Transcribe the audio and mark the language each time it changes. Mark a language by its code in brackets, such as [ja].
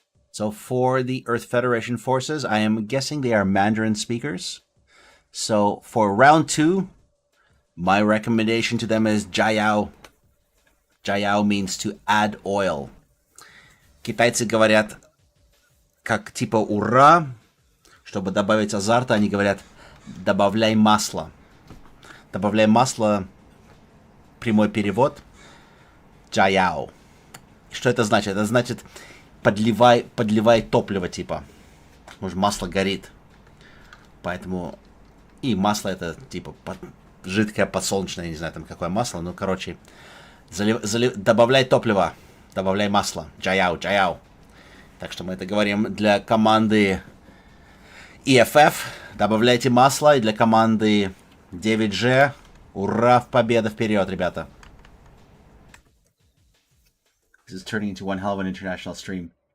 [en] So for the Earth Federation forces, I am guessing they are Mandarin speakers. So for round 2, my recommendation to them is Jayao. Jayao means to add oil. [ru] Китайцы говорят, как типа ура, чтобы добавить азарта, они говорят, добавляй масло. Добавляй масло, прямой перевод, Jayao. Что это значит? Это значит, подливай топливо, типа. Может, масло горит. Поэтому... И масло это, типа, жидкое подсолнечное, не знаю, там какое масло. Ну, короче, добавляй топливо. Добавляй масло. Jayao. Так что мы это говорим для команды EFF. Добавляйте масло. И для команды 9G. Ура, в победа, вперед, ребята. [en] This is turning into one hell of an international stream.